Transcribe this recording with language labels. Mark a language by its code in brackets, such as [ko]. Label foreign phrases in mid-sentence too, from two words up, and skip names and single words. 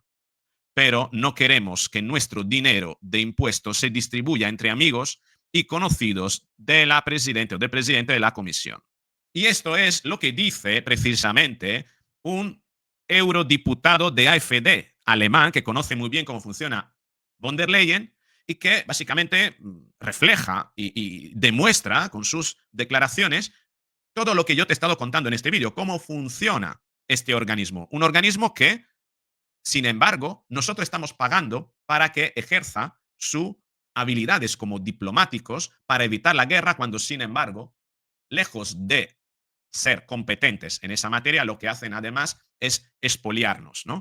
[es] Pero no queremos que nuestro dinero de impuestos se distribuya entre amigos y conocidos de la presidenta o del presidente de la comisión. Y esto es lo que dice precisamente un eurodiputado de AfD alemán que conoce muy bien cómo funciona von der Leyen y que básicamente refleja y demuestra con sus declaraciones todo lo que yo te he estado contando en este vídeo, cómo funciona este organismo. Un organismo que, sin embargo, nosotros estamos pagando para que ejerza sus habilidades como diplomáticos para evitar la guerra cuando, sin embargo, lejos de ser competentes en esa materia, lo que hacen además es expoliarnos, ¿no?